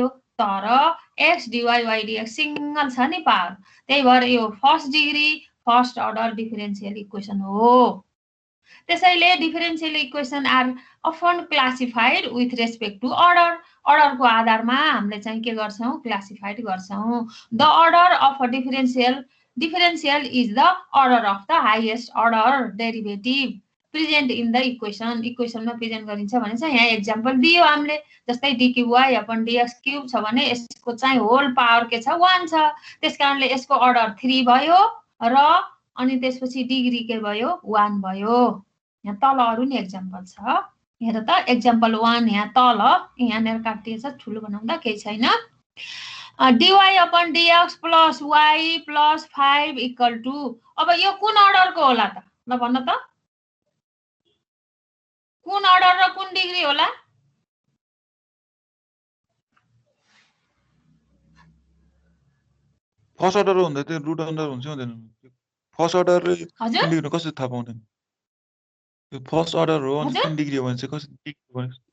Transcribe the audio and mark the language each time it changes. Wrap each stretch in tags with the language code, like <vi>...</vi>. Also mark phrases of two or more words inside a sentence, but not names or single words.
<ne>तर</ne> <en>x dy y dx</en> <ne>सिंगल छ नि पावर, त्यही भएर यो</ne> <en>first degree first order differential equation</en> <ne>हो।</ne> <en>त्यसैले differential equation are often classified with respect to order.</en> <ne>अर्डरको आधारमा हामीले चाहिँ के गर्छौं क्लासिफाइड गर्छौं।</ne> <en>the order of a differential is the order of the highest order derivative present in the equation।</en> <ne>इक्वेसनमा प्रेजेन्ट गरिन्छ भने चाहिँ यहाँ एक्जाम्पल दियो हामीले, जस्तै</ne> <en>dqy upon dx cube</en> <ne>छ भने यसको चाहिँ</ne> <en>whole power</en> <ne>के छ 1 छ, त्यसकारणले यसको अर्डर 3 भयो र अनि त्यसपछि डिग्री के भयो 1 भयो। यहाँ तल अरु नि एक्जाम्पल छ, हेर त एक्जाम्पल 1 यहाँ तल यहाँनेर काटिएको छ, ठुलो बनाउँदा केही छैन।</ne> <en>dy upon dx plus y plus 5 equal to,</en> <ne>अब यो कुन अर्डरको होला त ल भन्न त, कुन अर्डर र कुन डिग्री होला?</ne> <en>first order</en> <ne>हुँदा त्यो</ne> <en>root under</en> <ne>हुन्छ हुँदैन?</ne> <en>first order degree</en> <ne>कसरी थाहा पाउने? त्यो</ne> <en>first order</en> <ne>हो अनि कुन डिग्री हो भने चाहिँ कसरी डिग्री भने</ne>